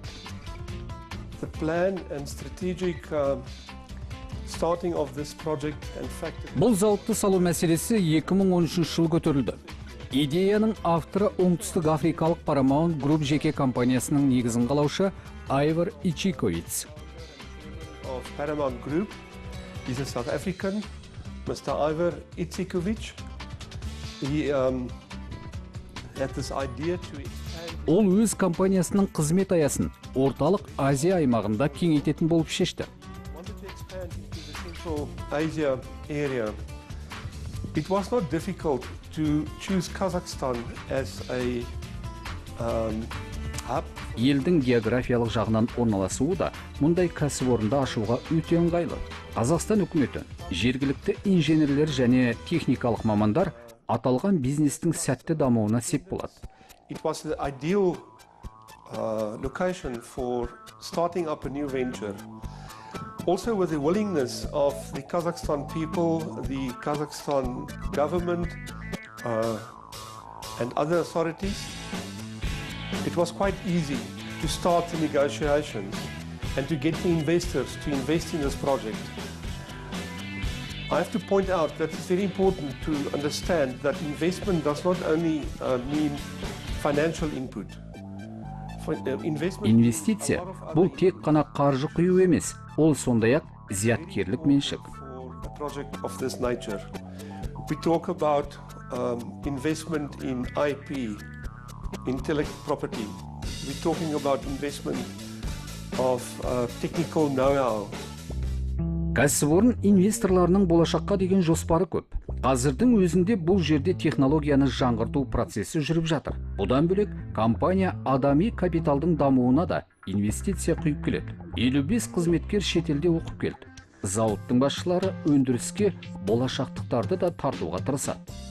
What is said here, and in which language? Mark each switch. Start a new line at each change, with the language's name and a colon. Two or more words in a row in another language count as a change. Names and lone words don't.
English: The plan and strategic starting of this project and factory.
Kazakh: Бұл зауытты салу мәселесі 2013 жыл көтерілді. Идеяның авторы оңтүстік африкалық Paramount Group жеке компаниясының негізін қалаушы Айвар Ичиковиц.
English: Of Paramount Group is a South African, Mr. Ivar Itsikovic. He had this idea to expand.
Kazakh: Ол өз компаниясының қызмет аясын орталық Азия аймағында кеңейтетін болып шешті.
English: Wanted to expand into the Central Asia area. It was not difficult to choose Kazakhstan as a hub.
Kazakh: Елдің географиялық жағынан орналасуы да мұндай кәсіпорынды ашуға өте ыңғайлы. Қазақстан үкіметі, жергілікті инженерлер және техникалық мамандар аталған бизнестің сәтті дамуына сеп болады.
English: It was the ideal location for starting up a new venture. Also with the willingness of the Kazakhstan people, the Kazakhstan government and other authorities, it was quite easy to start the negotiations and to get the investors to invest in this project. I have to point out that it's very important to understand that investment does not only mean financial input.
Kazakh: Инвестиция бұл тек қана қаржы құю емес, ол сондай-ақ зияткерлік меншік.
English: For a project of this nature, we talk about investment in IP, intellectual property. We're talking about investment of technical know-how.
Kazakh: Кәсіпорын инвесторларының болашаққа деген жоспары көп. Қазірдің өзінде бұл жерде технологияны жаңғырту процесі жүріп жатыр. Бұдан бөлек, компания адами капиталдың дамуына да инвестиция құйып келеді. 55 қызметкер шетелде оқып келді. Зауыттың басшылары өндіріске болашақтықтарды да тартуға тырысады.